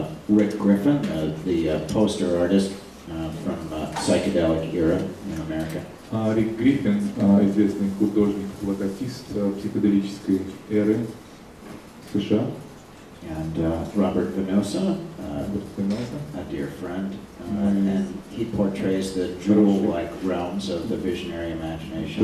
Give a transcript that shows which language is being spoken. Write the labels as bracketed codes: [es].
[en] Rick Griffin, the poster artist from psychedelic era in America. [ru] Рик Гриффин, известный художник, плакатист психоделической эры в США. [en] And Robert Venosa, a dear friend, and he portrays the jewel-like realms of the visionary imagination.